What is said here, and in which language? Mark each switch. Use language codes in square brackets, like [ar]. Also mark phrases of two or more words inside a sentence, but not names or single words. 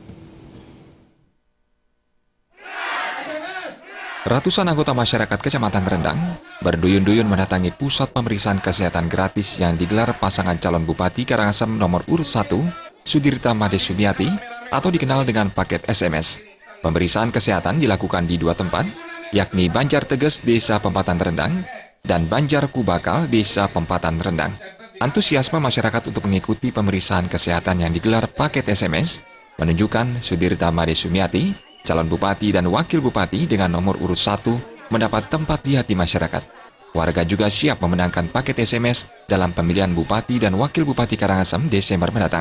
[id] Ratusan anggota masyarakat Kecamatan Rendang berduyun-duyun mendatangi pusat pemeriksaan kesehatan gratis yang digelar pasangan calon Bupati Karangasem nomor urut 1, Sudirta Madisumiati atau dikenal dengan paket SMS. Pemeriksaan kesehatan dilakukan di 2 tempat, yakni Banjar Teges, Desa Pempatan Rendang, dan Banjar Kubakal, Desa Pempatan Rendang. Antusiasme masyarakat untuk mengikuti pemeriksaan kesehatan yang digelar paket SMS menunjukkan Sudirta Madisumiati, calon Bupati dan Wakil Bupati dengan nomor urut 1 mendapat tempat di hati masyarakat. Warga juga siap memenangkan paket SMS dalam pemilihan Bupati dan Wakil Bupati Karangasem Desember mendatang.